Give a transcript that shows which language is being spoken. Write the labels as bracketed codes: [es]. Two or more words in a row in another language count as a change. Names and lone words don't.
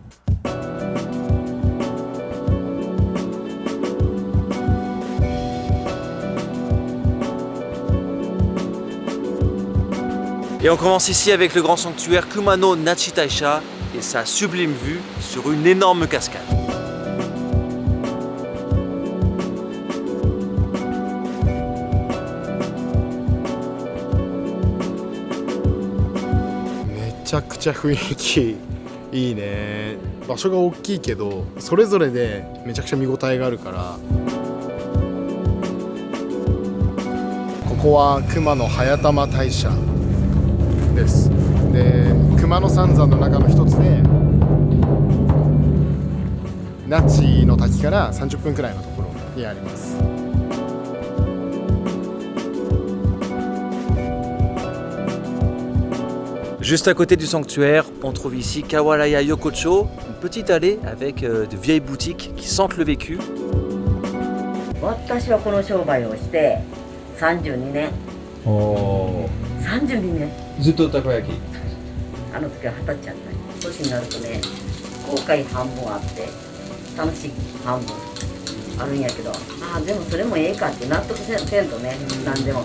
[fr] Et on commence ici avec le grand sanctuaire Kumano Nachi Taisha et sa sublime vue sur une énorme cascade. [ja] めちゃくちゃ雰囲気いいね。場所が大きいけどそれぞれでめちゃくちゃ見応えがあるから。ここは熊野早玉大社です。で熊野三山の中の一つで那智の滝から30分くらいのところにあります。 [fr] Juste à côté du sanctuaire, on trouve ici Kawaraya Yokocho, une petite allée avec de vieilles boutiques qui sentent le vécu. [ja] 私はこの商売をして32年。32年。ずっとたこ焼き。あの時は20歳やった。年になるとね、後悔半分あって楽しい半分あるんやけど、でもそれもええかって納得せんとね、何でも。